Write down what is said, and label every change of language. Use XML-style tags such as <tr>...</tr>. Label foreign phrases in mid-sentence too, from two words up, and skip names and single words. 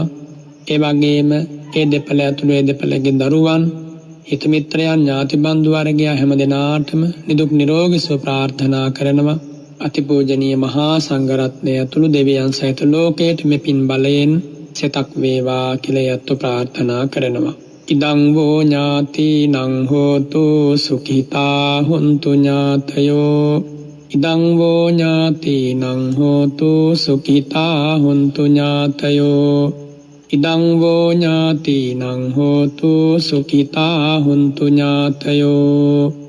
<si>ඒ වගේම ඒ දෙපළ ඇතුළු ඒ දෙපළගේ දරුවන් හිත මිත්‍රයන් ඥාති බන්දු වර්ගයා හැම දෙනාටම නිදුක් නිරෝගී සුව ප්‍රාර්ථනා කරනවා. අතිපූජනීය මහා සංඝරත්නය ඇතුළු දෙවියන් සහිත ලෝකයට මේ පින් බලයෙන් සෙතක් වේවා කියලා යත් ප්‍රාර්ථනා කරනවා.</si> <pi>ඉදං වෝ ඥාතිනං හෝතු සුඛිතා හොන්තු ඥාතයෝ. ඉදං වෝ ඥාතිනං හෝතු සුඛිතා හොන්තු ඥාතයෝ. ඉදං වෝ ඥාතිනං හෝතු සුඛිතා හොන්තු ඥාතයෝ.</pi>